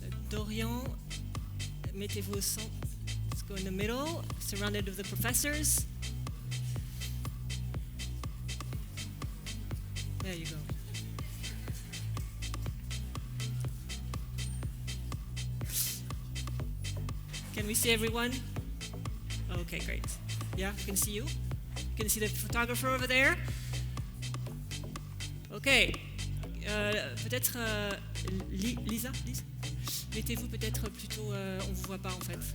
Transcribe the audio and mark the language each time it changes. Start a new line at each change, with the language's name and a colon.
French: Dorian, mettez-vous au centre.
English: Let's go in the middle, surrounded with the professors. There you go. Can we see everyone? Okay, great. Yeah, we can see you. You can see the photographer over there. Okay.
French: Peut-être Lisa, mettez-vous peut-être plutôt, on vous voit pas en fait.